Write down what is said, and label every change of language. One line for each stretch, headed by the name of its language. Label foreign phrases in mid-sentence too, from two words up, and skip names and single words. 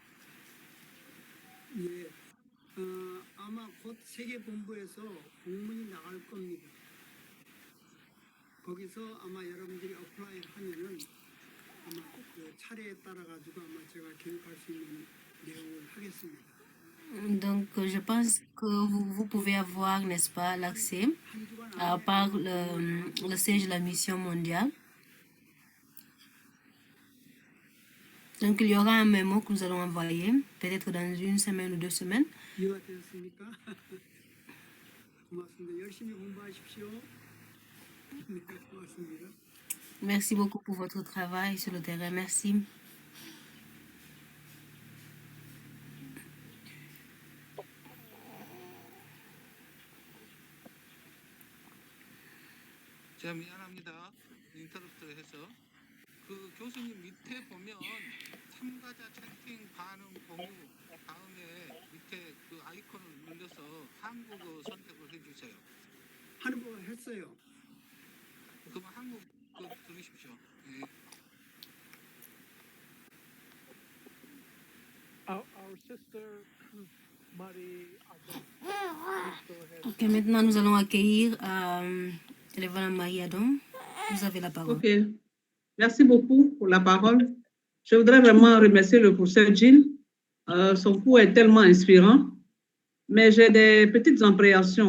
Korean: 예, 아마 곧 세계본부에서 공문이 나갈 겁니다. 거기서 아마 여러분들이 어플라이 하면은 아마 그 차례에 따라 가지고 아마 제가 교육할 수 있는 내용을 하겠습니다.
French: Donc, je pense que vous pouvez avoir, n'est-ce pas, l'accès par le siège de la mission mondiale. Donc, il y aura un mémo que nous allons envoyer, peut-être dans 1 semaine ou 2 semaines.
Korean: 이해가 되셨습니까? 고맙습니다. 열심히 공부하십시오. 네, 고맙습니다.
French: Merci beaucoup pour votre travail sur le terrain. Merci.
Korean: 제가 미안합니다. 인터럽트 해서. 그 교수님 밑에 보면 참가자 채팅 반응 공유 다음에 밑에 그 아이콘을 눌러서 한국어 선택을 해주세요. 한국어 했어요. 그럼 한국 그 들으십시오. 네.
English: Our sister Marie Adam. Please go ahead.
French: Ok, maintenant nous allons accueillir Elevana Marie Adam. Vous avez la parole. Ok, merci beaucoup pour la parole. Je voudrais vraiment remercier le professeur Gilles. Son cours est tellement inspirant, mais j'ai des petites appréhensions.